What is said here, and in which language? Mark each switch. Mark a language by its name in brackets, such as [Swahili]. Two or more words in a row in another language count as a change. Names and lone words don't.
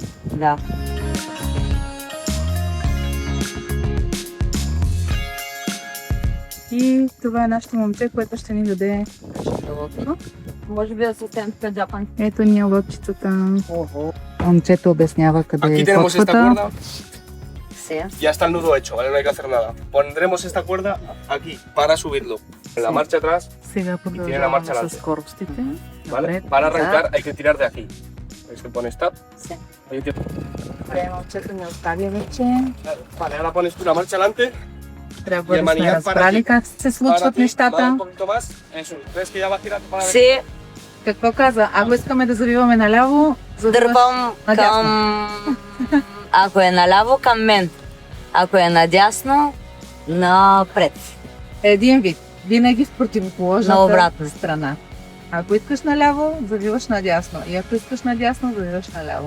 [Bulgarian] Да. И това е нашето момче, което ще ни даде. Може би да се стем с Джапан. Ето ни е лодчицата. Момчето обяснява къде [Spanish] Aquí [Bulgarian] е [Spanish] tenemos esta [Bulgarian] котвата. [Spanish] cuerda, Sí. ya está el nudo hecho, ¿vale? No hay que hacer nada. Pondremos esta cuerda aquí para subirlo. En la marcha atrás, [Bulgarian] Сега [Spanish] marcha [Bulgarian] продължаваме с [Spanish] adelante. [Bulgarian] скоростите. [Spanish] ¿vale? Para arrancar hay que tirar de aquí. Se pone stop. Sí. Ahí [Bulgarian] Момчето ни оставя вече. [Spanish] Vale, ahora pones tú la marcha adelante. [Bulgarian] Трябва да сме манияк разбрали как се [Spanish] Para [Bulgarian] случват [Spanish] ti, vale, un [Bulgarian] нещата. [Spanish] poquito más. Eso. ¿Ves que ya va girando para Си [Bulgarian] Какво каза? Ако искаме да завиваме наляво, дърпам надясно. към... Ако е наляво, към мен. Ако е надясно, напред. Един вид. Винаги в На противоположната обратна. страна. Ако искаш наляво, завиваш надясно. И ако искаш надясно, завиваш наляво.